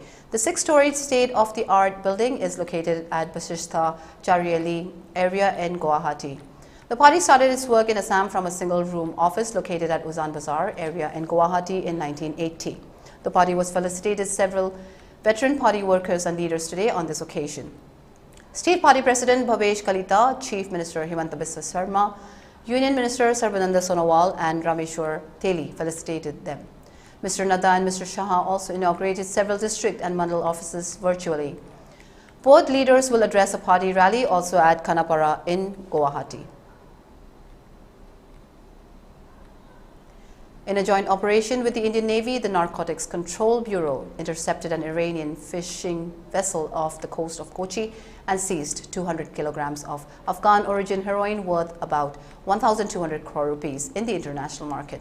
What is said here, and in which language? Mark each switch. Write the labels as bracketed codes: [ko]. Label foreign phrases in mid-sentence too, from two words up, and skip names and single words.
[en] The 6-storied state-of-the-art building is located at Basishtha Chariali area in Guwahati. The party started its work in Assam from a single-room office located at Uzan Bazar area in Guwahati in 1980. The party was felicitated several veteran party workers and leaders today on this occasion. State Party President Bhavesh Kalita, Chief Minister Himanta Biswa Sarma, Union Minister Sarbananda Sonowal and Rameshwar Teli felicitated them. Mr. Nadda and Mr. Shah also inaugurated several district and mandal offices virtually. Both leaders will address a party rally also at Kanapara in Guwahati. In a joint operation with the Indian Navy, the Narcotics Control Bureau intercepted an Iranian fishing vessel off the coast of Kochi and seized 200 kilograms of Afghan origin heroin worth about 1,200 crore rupees in the international market.